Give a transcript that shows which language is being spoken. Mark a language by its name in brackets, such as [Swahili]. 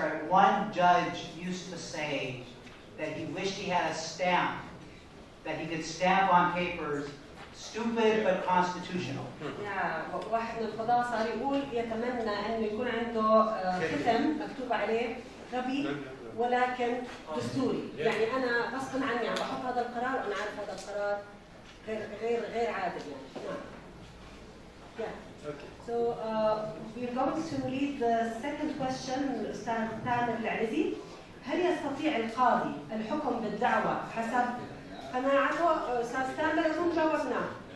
[English] One judge used to say that he wished he had a stamp that he could stamp on papers, stupid but constitutional. [Arabic] واحد من القضاة صار يقول يتمنى أن يكون عنده ختم مكتوب عليه غبي ولكن دستوري. أنا غصبا عني عم بحط هذا القرار وأنا عارف هذا القرار غير عادل. [English] Yeah. Okay. So we're going to read the second question [Arabic] من الأستاذ تامر العلزي. هل يستطيع القاضي الحكم بالدعوة حسب قناعته؟ أستاذ تامر أظن جاوبناه.